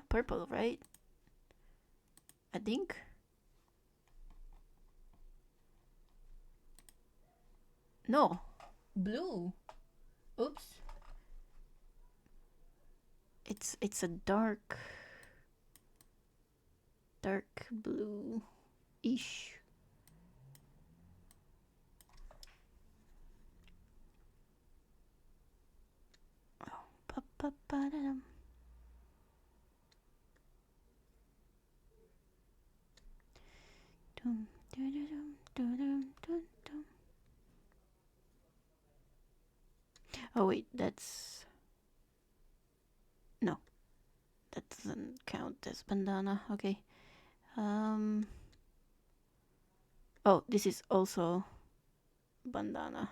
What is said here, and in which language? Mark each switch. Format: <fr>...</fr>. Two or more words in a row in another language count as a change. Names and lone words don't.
<en>Purple, right? I think. No. Blue. Oops. It It's a dark blue-ish. Oh, pa-pa-pa-da-dum. Dum, dum, dum, dum, dum, dum. Oh wait, that's no, that doesn't count as bandana. Okay. Oh, this is also bandana.</en>